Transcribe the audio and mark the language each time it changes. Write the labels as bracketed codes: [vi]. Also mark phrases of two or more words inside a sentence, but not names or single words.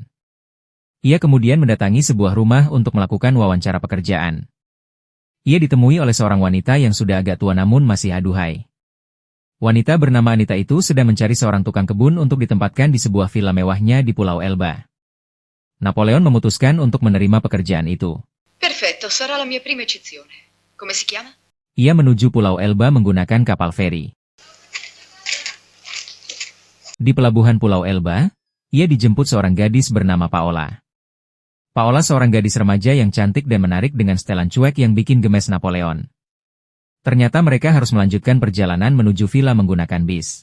[id] Ia kemudian mendatangi sebuah rumah untuk melakukan wawancara pekerjaan. Ia ditemui oleh seorang wanita yang sudah agak tua namun masih aduhai. Wanita bernama Anita itu sedang mencari seorang tukang kebun untuk ditempatkan di sebuah villa mewahnya di Pulau Elba. Napoleon memutuskan untuk menerima pekerjaan itu. [it] Perfetto, sarà la mia prima eccezione. Come si chiama? [id] Ia menuju Pulau Elba menggunakan kapal feri. Di pelabuhan Pulau Elba, ia dijemput seorang gadis bernama Paola. Paola seorang gadis remaja yang cantik dan menarik dengan setelan cuek yang bikin gemes Napoleon. Ternyata mereka harus melanjutkan perjalanan menuju villa menggunakan bis.